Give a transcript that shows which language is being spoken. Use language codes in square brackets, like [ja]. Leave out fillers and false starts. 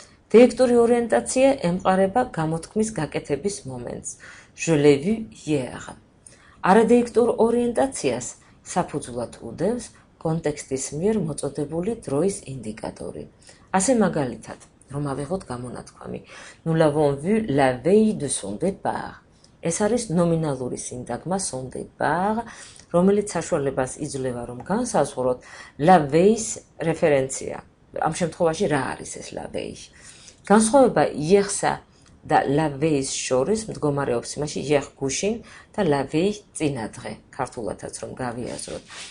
[ka] დეიქტური ორიენტაცია ემყარება გამოთქმის გაკეთების მომენტს. [fr] Je l'ai vu hier. [ka] არადეიქტურ ორიენტაციას საფუძვლად უდევს კონტექსტის მიერ მოწოდებული დროის ინდიკატორი. ასე მაგალითად, რომ ავიღოთ გამონათქვამი. [fr] Nous l'avons vu la veille de son départ. [ka] ეს არის ნომინალური სინტაგმა son départ, რომელიც საშუალებას იძლევა, რომ განსაზღვროთ la veille-ის რეფერენცია. ამ შემთხვევაში რა არის ეს la veille? განსხვავება hier-სა და la veille შორის მდგომარეობს იმაში hier გუშინ და la veille წინადღე, ქართულადაც რომ გავიაზროთ.